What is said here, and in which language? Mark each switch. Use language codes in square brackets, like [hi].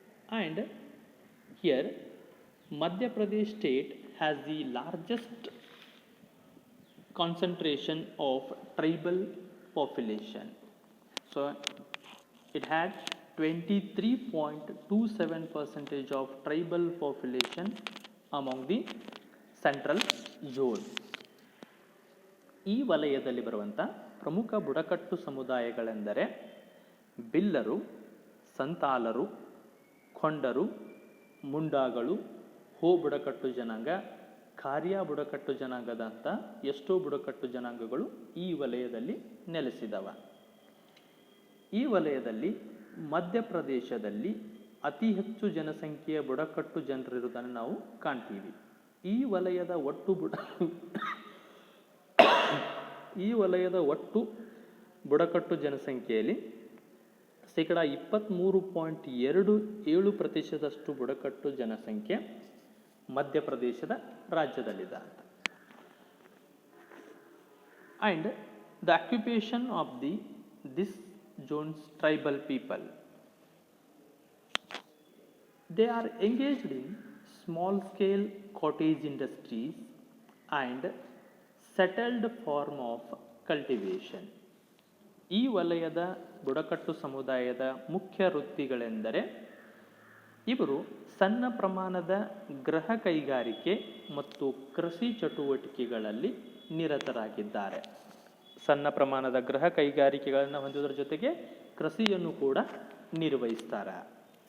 [en] And here Madhya Pradesh state has the largest concentration of tribal population. So it had 23.27% of tribal population among the central zone. [kn] ಈ ವಲಯದಲ್ಲಿ ಬರುವಂಥ ಪ್ರಮುಖ ಬುಡಕಟ್ಟು ಸಮುದಾಯಗಳೆಂದರೆ ಬಿಲ್ಲರು, ಸಂತಾಲರು, ಖೊಂಡರು, ಮುಂಡಾಗಳು, ಹೋ ಬುಡಕಟ್ಟು ಜನಾಂಗ, ಖಾರಿಯಾ ಬುಡಕಟ್ಟು ಜನಾಂಗದಂಥ ಎಷ್ಟೋ ಬುಡಕಟ್ಟು ಜನಾಂಗಗಳು ಈ ವಲಯದಲ್ಲಿ ನೆಲೆಸಿದವ. ಈ ವಲಯದಲ್ಲಿ ಮಧ್ಯಪ್ರದೇಶದಲ್ಲಿ ಅತಿ ಹೆಚ್ಚು ಜನಸಂಖ್ಯೆಯ ಬುಡಕಟ್ಟು ಜನರಿರುವುದನ್ನು ನಾವು ಕಾಣ್ತೀವಿ. ಈ ವಲಯದ ಒಟ್ಟು ಈ ವಲಯದ ಒಟ್ಟು ಬುಡಕಟ್ಟು ಜನಸಂಖ್ಯೆಯಲ್ಲಿ ಶೇಕಡ 23.27% ಬುಡಕಟ್ಟು ಜನಸಂಖ್ಯೆ ಮಧ್ಯಪ್ರದೇಶದ ರಾಜ್ಯದಲ್ಲಿದೆ ಅಂತ. [en] And the occupation of this zone's tribal people, they are engaged in small scale cottage industries and settled form of cultivation. [kn] ಈ ವಲಯದ ಬುಡಕಟ್ಟು ಸಮುದಾಯದ ಮುಖ್ಯ ವೃತ್ತಿಗಳೆಂದರೆ ಇವರು ಸಣ್ಣ ಪ್ರಮಾಣದ ಗೃಹ ಕೈಗಾರಿಕೆ ಮತ್ತು ಕೃಷಿ ಚಟುವಟಿಕೆಗಳಲ್ಲಿ ನಿರತರಾಗಿದ್ದಾರೆ. ಸಣ್ಣ ಪ್ರಮಾಣದ ಗೃಹ ಕೈಗಾರಿಕೆಗಳನ್ನು ಹೊಂದುವುದರ ಜೊತೆಗೆ ಕೃಷಿಯನ್ನು ಕೂಡ ನಿರ್ವಹಿಸ್ತಾರೆ.